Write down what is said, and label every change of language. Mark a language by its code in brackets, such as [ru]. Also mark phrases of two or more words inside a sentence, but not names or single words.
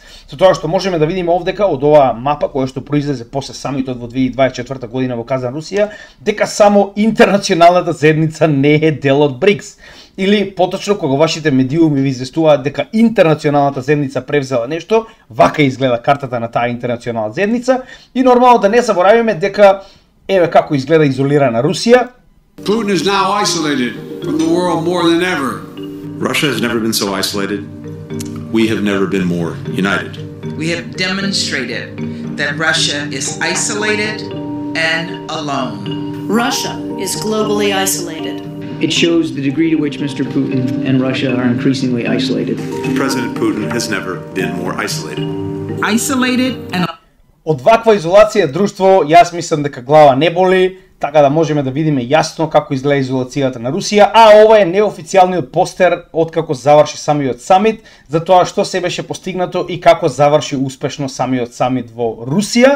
[mk] Со тоа што можеме да видиме овдека од оваа мапа која што произлезе после самитот во 2024 година во Казан, Русија, дека само интернационалната заедница не е дел од БРИКС. Или поточно кога вашите медиуми ви известуваат дека интернационалната заедница превзела нешто, вака изгледа картата на таа интернационална заедница и нормално да не заборавиме дека еве како изгледа изолирана Русија. [en] Putin is now isolated from the world more than ever. Russia has never been so isolated. We have never been more united. We have demonstrated that Russia is isolated and alone. Russia is globally isolated. It shows the degree to which Mr. Putin and Russia are increasingly isolated. President Putin has never been more isolated. Isolated and [mk] Од ваква изолација друштво, јас мислам дека глава не боли, така да можеме да видиме јасно како изгледа изолацијата на Русија, а ова е неофицијалниот постер откако заврши самиот самит, за тоа што се беше постигнато и како заврши успешно самиот самит во Русија.